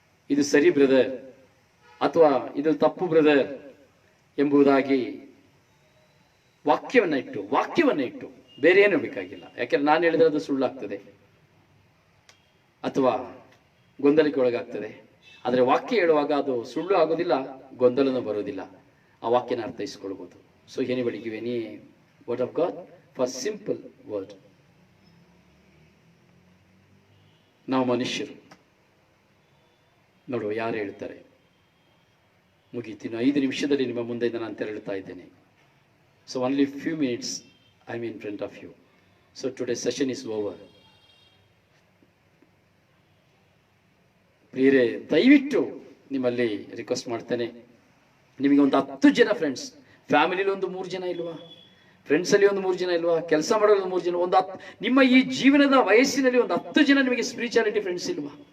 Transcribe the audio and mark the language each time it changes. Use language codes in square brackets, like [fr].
[kn] ಇದು ಸರಿ ಬ್ರದರ್ ಅಥವಾ ಇದು ತಪ್ಪು ಬ್ರದರ್ ಎಂಬುದಾಗಿ ವಾಕ್ಯವನ್ನ ಇಟ್ಟು ಬೇರೆ ಏನು ಬೇಕಾಗಿಲ್ಲ. ಯಾಕೆಂದ್ರೆ ನಾನು ಹೇಳಿದ್ರೆ ಅದು ಸುಳ್ಳಾಗ್ತದೆ ಅಥವಾ ಗೊಂದಲಕ್ಕೆ ಒಳಗಾಗ್ತದೆ. ಆದರೆ ವಾಕ್ಯ ಹೇಳುವಾಗ ಅದು ಸುಳ್ಳು ಆಗೋದಿಲ್ಲ, ಗೊಂದಲನೂ ಬರೋದಿಲ್ಲ. ಆ ವಾಕ್ಯನ ಅರ್ಥೈಸ್ಕೊಳ್ಬಹುದು. [en] So anybody give any word of God for simple word. [kn] ನಾವು ಮನುಷ್ಯರು. ನೋಡುವ ಯಾರು ಹೇಳ್ತಾರೆ? ಮುಗೀತಿನ 5 ನಿಮಿಷದಲ್ಲಿ ನಿಮ್ಮ ಮುಂದೆ ನಾನು ತೆರಳುತ್ತಾ ಇದ್ದೇನೆ. [en] So only few minutes I am in front of you. So today's session is over. [kn] ಪ್ರಿಯರೇ, ದಯವಿಟ್ಟು ನಿಮ್ಮಲ್ಲಿ ರಿಕ್ವೆಸ್ಟ್ ಮಾಡ್ತೇನೆ, ನಿಮಗೆ ಒಂದು 10 ಜನ ಫ್ರೆಂಡ್ಸ್, ಫ್ಯಾಮಿಲಿಲಿ ಒಂದು 3 ಜನ ಇಲ್ವಾ? ಫ್ರೆಂಡ್ಸ್ ಅಲ್ಲಿ ಒಂದು 3 ಜನ ಇಲ್ವಾ? ಕೆಲಸ ಮಾಡೋದು 3 ಜನ, ನಿಮ್ಮ ಈ ಜೀವನದ ವಯಸ್ಸಿನಲ್ಲಿ ಒಂದು 10 ಜನ ನಿಮಗೆ ಸ್ಪಿರಿಚುಯಾಲಿಟಿ ಫ್ರೆಂಡ್ಸ್ ಇಲ್ವಾ?